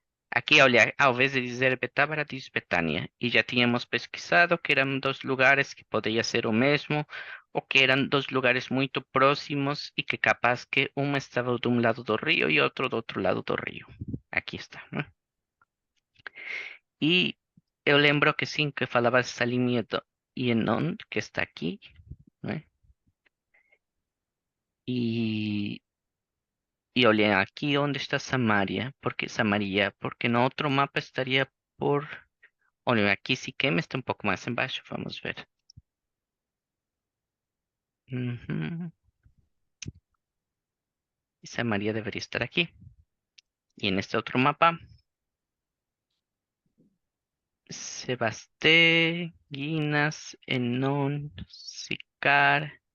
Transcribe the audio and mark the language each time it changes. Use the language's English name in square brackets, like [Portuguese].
[Portuguese] Aqui, olha, ao invés de dizer Betábara, diz Betânia. E já tínhamos pesquisado que eram dois lugares que poderia ser o mesmo, ou que eram dois lugares muito próximos e que capaz que um estava de um lado do rio e outro do outro lado do rio. Aqui está, né? E eu lembro que sim, que falava Salim e Enon, que está aqui, né? E, e olhem aqui onde está Samaria. [Spanish] ¿Por qué Samaria? [Portuguese] Porque no outro mapa estaria por... Olha, aqui Siquém está um pouco mais embaixo, vamos ver. Uhum. Y Samaria deveria estar aqui. E neste outro mapa, Sebasté, Guinas, Enon, Sicar.